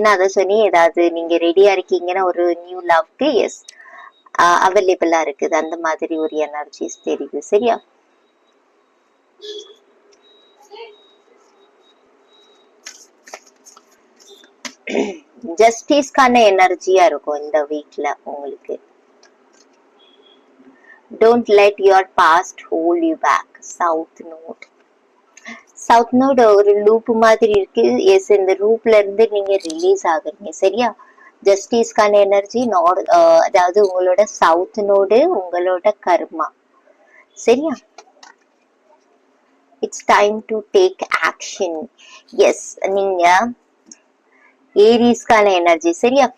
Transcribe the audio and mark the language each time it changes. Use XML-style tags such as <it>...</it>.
<ta>நான் அதை சொன்னி ஏதாவது நீங்க ரெடியா இருக்கீங்கன்னா ஒரு நியூ லவ்க்கு எஸ் அவைலபிளா இருக்குது. அந்த மாதிரி ஒரு எனர்ஜிஸ் தெரியுது. சரியா? ஜஸ்டிஸ்கான எனர்ஜியா இருக்கும் இந்த வீக்ல உங்களுக்கு.</ta> <en>Don't let your past hold you back.</en> <ta>South note ஒரு லூப் மாதிரி இருக்கு. எஸ், இந்த லூப்ல இருந்து நீங்க ரிலீஸ் ஆகுறீங்க. சரியா? ஜஸ்டிஸ்கான எனர்ஜி அதாவது உங்களோட சவுத் நோடு உங்களோட கர்மா. சரியா?</ta> <en>It's time to take action.</en> <ta>S, நீங்க ஏரிஸ்கான எனர்ஜி. சரியா?</ta>